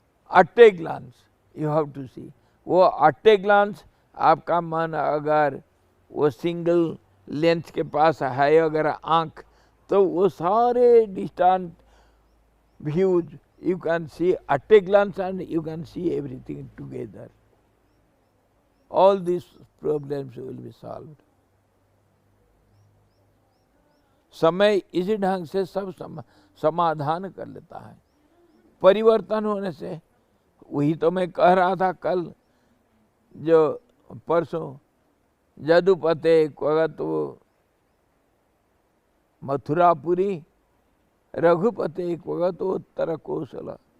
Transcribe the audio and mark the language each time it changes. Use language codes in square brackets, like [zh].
[en] At a glance you have to see. [hi] वो eight a glance आपका मन अगर वो सिंगल लेंस के पास है अगर आंख, तो वो सारे distant views [en] you can see at a glance, and you can see everything together. All these problems will be solved. [hi] समय इसी ढंग से सब समाधान कर लेता है। परिवर्तन होने से, वही तो मैं कह रहा था कल, जो परसों जदुपते क्वगत मथुरापुरी, रघुपति क्वगत उत्तर कौशल।